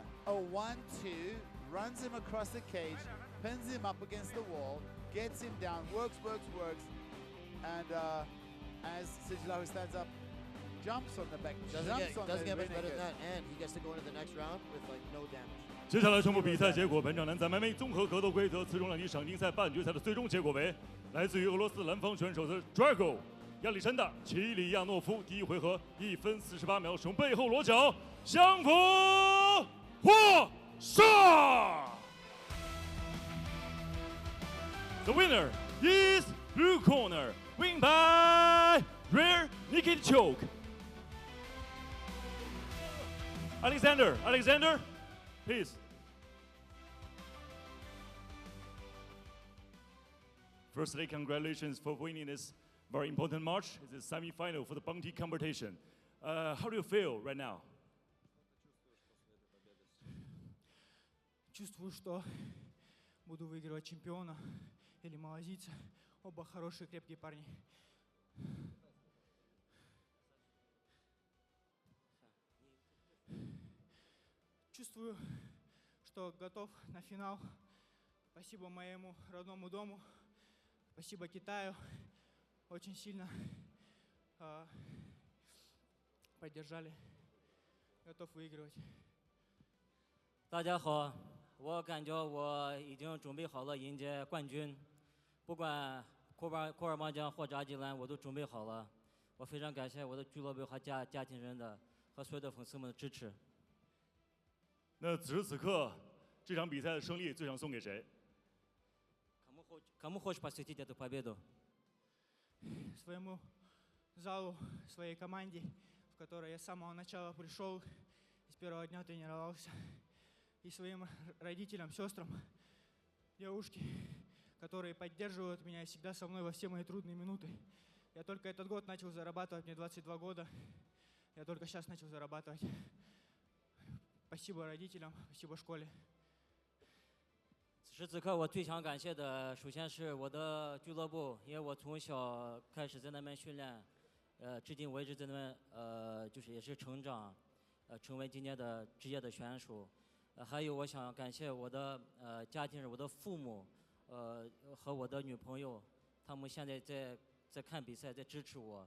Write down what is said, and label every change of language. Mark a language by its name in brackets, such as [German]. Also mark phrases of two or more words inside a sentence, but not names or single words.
[English] A 1-2, runs him across the cage, pins him up against the wall, gets him down, works, and as Sejilahu stands up, jumps on the back, doesn't get much better than that, and he gets to go into the next round with like no damage. [Chinese] 接下来宣布比赛结果，本场男子 MMA 综合格斗规则次中量级赏金赛半决赛的最终结果为：来自于俄罗斯蓝方选手的 Drago 亚历山大·齐里亚诺夫，第一回合1分48秒使用背后裸脚降服获胜。 [English] The winner is blue corner, win by rear naked choke. Aleksandr, please. Firstly, congratulations for winning this very important match. It's a semi-final for the bounty competition. How do you feel right now? [Russian] Чувствую, что буду выигрывать чемпиона или малазийца. Оба хорошие, крепкие парни. Чувствую, что готов на финал. Спасибо моему родному дому. Спасибо Китаю. Очень сильно поддержали. Готов выигрывать. [Chinese] 大家好，我感觉我已经准备好了迎接冠军，不管库尔邦江或者阿基兰，我都准备好了。我非常感谢我的俱乐部和家庭人的和所有的粉丝们的支持。那此时此刻，这场比赛的胜利最想送给谁？ [Russian] Кому хочешь посвятить эту победу? Своему залу, своей команде, в которой я с самого начала пришел, с первого дня тренировался, и своим родителям, сестрам, девушке, которые поддерживают меня и всегда со мной во все мои трудные минуты. Я только этот год начал зарабатывать, мне 22 года, я только сейчас начал зарабатывать. Спасибо родителям, спасибо школе. [Chinese] 此时此刻，我最想感谢的，首先是我的俱乐部，因为我从小开始在那边训练，至今为止在那边就是也是成长，成为今年的职业的选手。还有我想感谢我的家庭人，我的父母，和我的女朋友，他们现在在看比赛，在支持我。